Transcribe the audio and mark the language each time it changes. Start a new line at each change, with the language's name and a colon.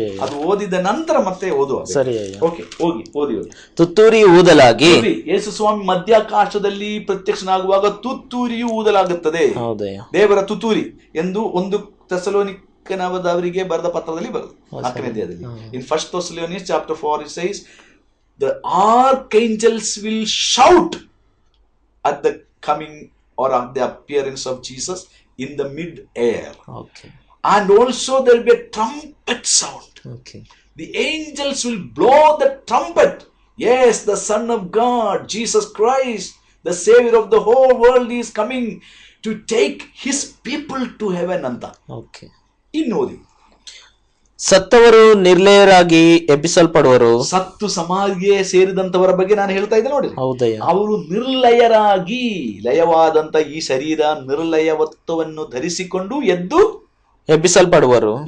Kannada: ಅದು ಓದಿದ ನಂತರ ಮತ್ತೆ ಓದುವ. ಸರಿ, ಓದಿ. ತುತ್ತೂರಿ ಊದಲಾಗಿ, ಯೇಸು ಸ್ವಾಮಿ ಮಧ್ಯಾಕಾಶದಲ್ಲಿ ಪ್ರತ್ಯಕ್ಷನಾಗುವಾಗ ತುತ್ತೂರಿಯು ಊದಲಾಗುತ್ತದೆ. ದೇವರ ತುತ್ತೂರಿ ಎಂದು 1 ಥೆಸಲೋನಿ ಥೆಸಲೋನಿಕದವರಿಗೆ ಬರೆದ ಪತ್ರದಲ್ಲಿ ಬರೆದು 4ನೇ ಅಧ್ಯಾಯದಲ್ಲಿ.
English: In first Thessalonians chapter 4 it says the archangels will shout at the coming or at the appearance of Jesus in the mid-air. Okay. And also there will be a trumpet sound. Okay. The angels will blow the trumpet. Yes, the Son of God, Jesus Christ, the Savior of the whole world, is coming to take his people to heaven
Kannada: ಅಂತ.
English: Okay.
Kannada: ಇನ್ನೋದಿ, ಸತ್ತವರು ನಿರ್ಲಯರಾಗಿ ಎಬ್ಬಿಸಲ್ಪಡುವರು. ಸತ್ತು ಸಮಾಧಿಗೆ ಸೇರಿದಂತವರ ಬಗ್ಗೆ ನಾನು ಹೇಳ್ತಾ ಇದ್ದೆ ನೋಡಿ. ಹೌದಯ್ಯ. ಅವರು ನಿರ್ಲಯರಾಗಿ, ಲಯವಾದಂತ ಈ ಶರೀರ ನಿರ್ಲಯವತ್ವವನ್ನು ಧರಿಸಿಕೊಂಡು ಎಬ್ಬಿಸಲ್ಪಡುವರು,